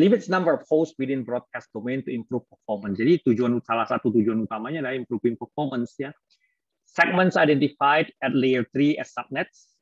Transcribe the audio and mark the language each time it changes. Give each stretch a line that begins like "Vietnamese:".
English: Limits number of hosts within broadcast domain to improve performance.
Indonesian: Jadi salah satu tujuan utamanya adalah
English: improving performance
Indonesian: ya.
English: Segments identified at layer 3 as subnets.